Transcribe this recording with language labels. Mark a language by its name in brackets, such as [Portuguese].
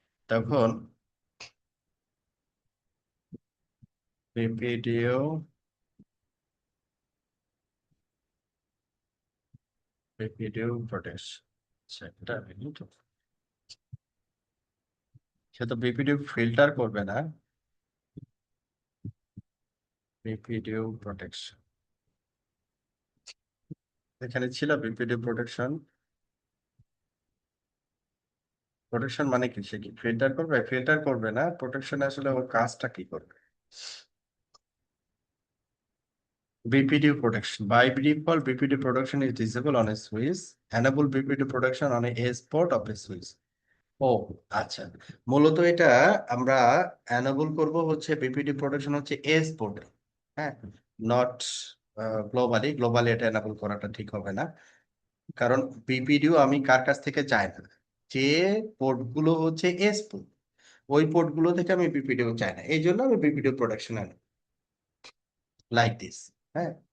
[Bangla] তখন বিপিডিও, বিপিডিও প্রোটেকশন, সেটা তো, সে তো বিপিডিও ফিল্টার করবে না, বিপিডিও প্রোটেকশন এখানে ছিল। বিপিডিও প্রোটেকশন, প্রোটেকশন মানে কি, সে কি ফিল্টার করবে? ফিল্টার করবে না, প্রোটেকশন আসলে ওর কাজটা কি করবে? [English] BPD protection. By default, BPD protection is disabled on a switch. Enable BPD protection on a S port of a switch. [Bangla] ও আচ্ছা, মূলত এটা আমরা এনেবল করব হচ্ছে বিপিডি প্রোটেকশন হচ্ছে এস পোর্টে। হ্যাঁ, নট গ্লোবালি। গ্লোবালি এটা এনেবল করাটা ঠিক হবে না, কারণ বিপিডিও আমি কার কাছ থেকে চাই না, যে পোর্ট গুলো হচ্ছে এস পোর্ট, ওই পোর্ট গুলো থেকে আমি বিপিডিও চাই না, এই জন্য আমি বিপিডিও প্রোটেকশন আনি লাইক দিস। হ্যাঁ,